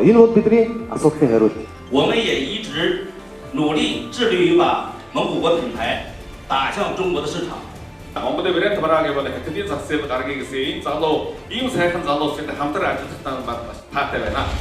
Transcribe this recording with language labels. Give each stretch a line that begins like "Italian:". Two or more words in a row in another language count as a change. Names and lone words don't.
Mongolian: Энэ бол бидний асуултын хариулт.
Chinese: 我们也一直努力致力于把蒙古国品牌打向中国的市场。
Mongolian: Монголын брэнд бараагийн бол хятадын зах зээл гаргыг гэсэн энэ залуу ийм сайхан залуустай хамтран ажиллах таатай байна.